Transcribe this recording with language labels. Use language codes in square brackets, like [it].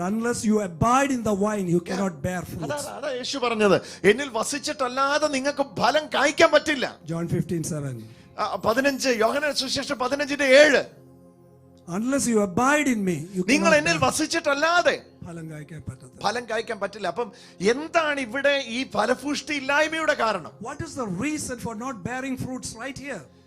[en] Unless you abide in the vine, you cannot bear fruits. [ml] അതാ യേശു പറഞ്ഞത്. എന്നിൽ വസിച്ചിട്ടല്ലാതെ നിങ്ങൾക്ക് ഫലം കായ്ക്കാൻ പറ്റില്ല. [en] John 15:7. [ml] 15 യോഹന്നാൻ സുവിശേഷം 15:7. [en] Unless you abide in me, you [ml] നിങ്ങൾ എന്നിൽ വസിച്ചിട്ടല്ലാതെ ഫലം കായ്ക്കാൻ പറ്റില്ല. അപ്പം എന്താണ് ഇവിടെ ഈ ഫലപുഷ്ടി ഇല്ലായ്മയുടെ കാരണം? [en] What is the reason for not bearing fruits right here?